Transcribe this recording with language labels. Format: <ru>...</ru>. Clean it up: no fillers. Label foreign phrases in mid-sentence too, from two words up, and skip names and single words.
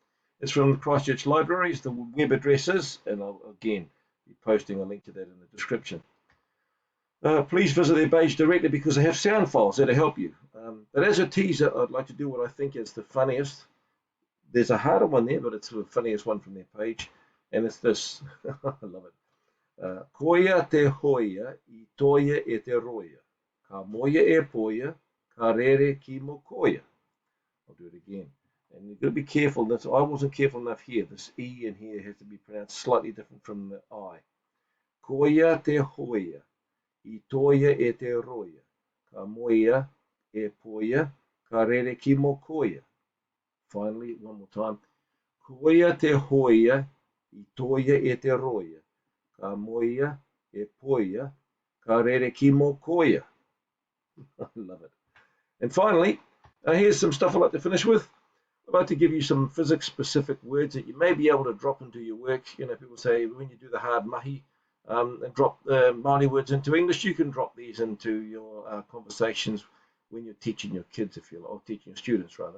<en>It's from the Christchurch Libraries. The web address is, and I'll again be posting a link to that in the description. Please visit their page directly because they have sound files that'll help you. But as a teaser, I'd like to do what I think is the funniest. There's a harder one there, but it's the funniest one from their page, and it's this. I love it.</en> <mi>Koia te hoia I toia e te roia. Ka moia e poia, ka rere ki mo koia.</mi> <en>I'll do it again. And You've got to be careful. I wasn't careful enough here. This E in here has to be pronounced slightly different from the I.</en> <mi>Koia te hoia, I toia e te roia, ka moia e poia, ka rere ki mo koia.</mi> <en>Finally, one more time.</en> <mi>Koia te hoia, I toia e te roia, ka moia e poia, ka rere ki mo koia.</mi> <en>I love it. And finally, here's some stuff I'd like to finish with. I'd like to give you some physics-specific words that you may be able to drop into your work. You know, people say when you do the hard mahi and drop Māori words into English, you can drop these into your conversations when you're teaching your kids, if you like, or teaching your students, rather.</en>